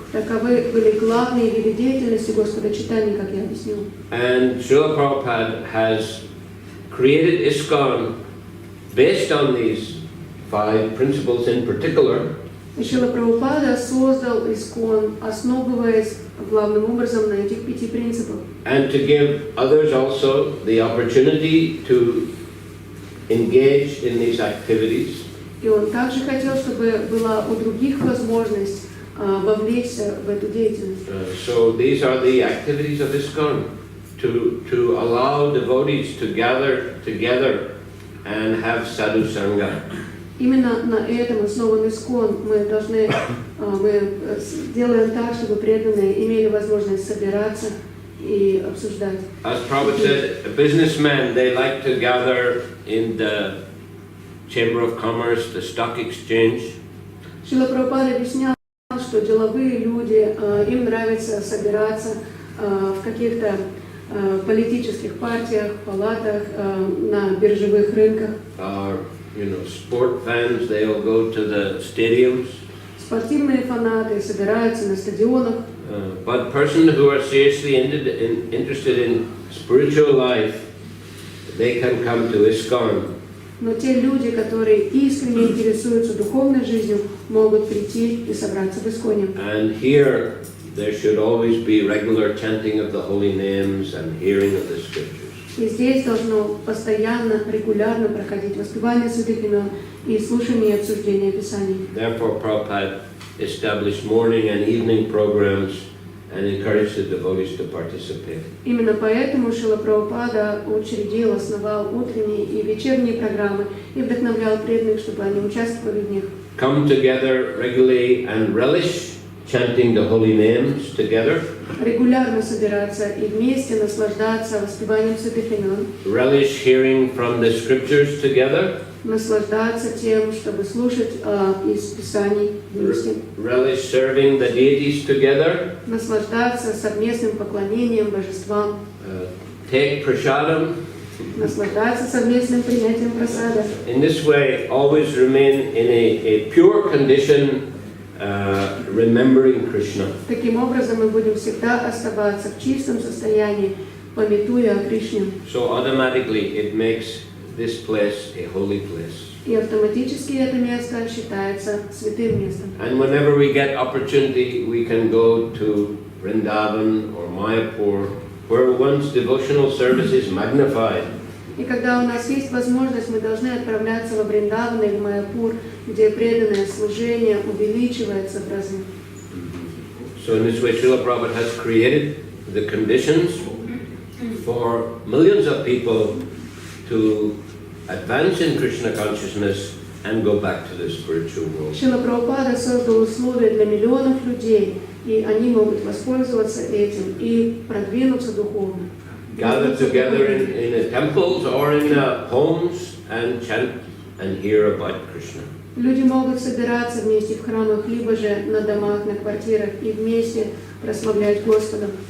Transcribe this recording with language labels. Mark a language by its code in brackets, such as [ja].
[ru] Таковы были главные виды деятельности Господа Чайтаньи, как я объяснил. [en] And Шрила Prabhupada has created ISKCON based on these 5 principles in particular. [ru] И Шрила Прабхупада создал ISKCON, основываясь главным образом на этих 5 принципах. [en] And to give others also the opportunity to engage in these activities. [ru] И он также хотел, чтобы была у других возможность вовлечься в эту деятельность. [en] So these are the activities of ISKCON, to allow devotees to gather together and have sadhu sangha. [ru] Именно на этом основан ISKCON. Мы делаем так, чтобы преданные имели возможность собираться и обсуждать. [en] As Prabhupada said, businessmen, they like to gather in the Chamber of Commerce, the stock exchange. [ru] Шрила Прабхупада объяснял, что деловые люди, им нравится собираться в каких-то политических партиях, палатах, на биржевых рынках. [en] Sport fans, they'll go to the stadiums. [ru] Спортивные фанаты собираются на стадионах. [en] But persons who are seriously interested in spiritual life, they can come to ISKCON. [ru] Но те люди, которые искренне интересуются духовной жизнью, могут прийти и собраться в Исконе. [en] And here there should always be regular chanting of the holy names and hearing of the scriptures. [ru] И здесь должно постоянно, регулярно проходить воспевание святых имен и слушание и обсуждение Писаний. [en] Therefore, Prabhupada established morning and evening programs and encouraged the devotees to participate. [ru] Именно поэтому Шрила Прабхупада учредил, основал утренние и вечерние программы и вдохновлял преданных, чтобы они участвовали в них. [en] Come together regularly and relish chanting the holy names together. [ru] Регулярно собираться и вместе наслаждаться воспеванием святых имен. [en] Relish hearing from the scriptures together. [ru] Наслаждаться тем, чтобы слушать из Писаний вместе. [en] Relish serving the deities together. [ru] Наслаждаться совместным поклонением божествам. [en] Take prasadam. [ru] Наслаждаться совместным принятием прасада. [en] In this way, always remain in a pure condition, remembering Krishna. [ru] Таким образом, мы будем всегда оставаться в чистом состоянии, памятуя о Кришне. [en] So automatically, it makes this place a holy place. [ru] И автоматически это место считается святым местом. [en] And whenever we get opportunity, we can go to Vrindavan or Mayapur, where one's devotional service is magnified. [ru] И когда у нас есть возможность, мы должны отправляться во Вриндаван или Майяпур, где преданное служение увеличивается в разы. [en] So in this way, Srila Prabhupada has created the conditions for millions of people to advance in Krishna consciousness and go back to the spiritual world. [ru] Шрила Прабхупада создал условия для миллионов людей, и они могут воспользоваться этим и продвинуться духовно. [en] Gather together in the temples or in the homes and chant and hear about Krishna. [ru] Люди могут собираться вместе в храмах, либо же на домах, на квартирах и вместе прославлять Господа.